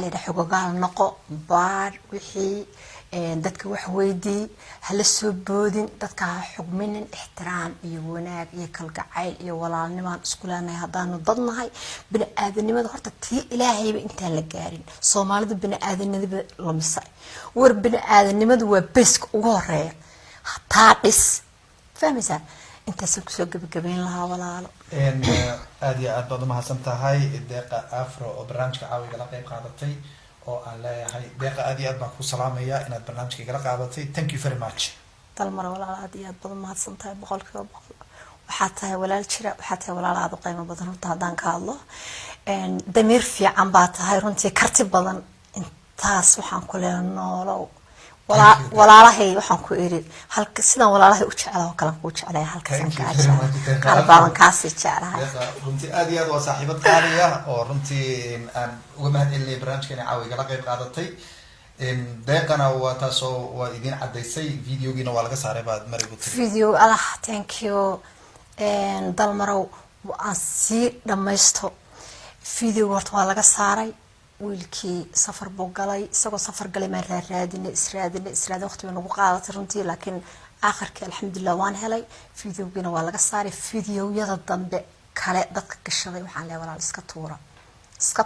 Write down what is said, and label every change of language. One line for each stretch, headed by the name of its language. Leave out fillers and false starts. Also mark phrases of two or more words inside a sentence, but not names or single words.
Somali: yidhaha xogogaal noqo baar wixii dadka wax weydii hala soo boodin dadka ha xugminin ixtiraam iyo wanaag iyo kalgacayl iyo walaalnimaan isku leenahay haddaanu dad nahay bini-aadanimada horta tii ilaahayba intaan la gaarin soomaalidu bini-aadanimada lumisay war bini-aadanimadu waa beeska ugu horeeya taa dhis fahmaysaa intaasaan kusoo gabagabeyn lahaa walaalo aad iyo aad baad umahadsan tahay deeqa afro oo barnaamijka caawiga la qayb qaadatay oo aan leeyahay deeqa aad iyo aad baan ku salaamayaa inaad barnaamijka igala qaadatay
English: thank you very much
Somali: dalmar walaal aad iyo aad baad umahadsan tahay boqolkiiba boqol waxaa tahay walaal jira waxaa tahay walaal aad u qiimo badan runta haddaan ka hadlo damiir fiican baa tahay runtii karti badan intaas waxaan ku leeyahay noolow walaalahay waxaan ku iri halka sidaan walaalahay u jeclaa oo kale ku jeclaa halkaasaan ka jeclaa qalbaan kaasi jeclahay runtii aad iyo aad waa saaxiibad qaali ah oo runtii aan uga mahadcelinay barnaamijkeena caawiga la qayb qaadatay deeqana waa taasoo waa idin cadaysay videogiina waa laga saaray baad mar igu tiri video allah
English: thank you
Somali: dalmarow aan sii dhamaysto video horta waa laga saaray wiilkii safar buu galay isagoo safar galay maan raadinay israadin waqtiga nagu qaadatay runtii laakiin aakhirkii alxamdulilah waan helay videogiina waa laga saaray videoyada dambe kale dadka gashaday waxaan leeyahay walaal iska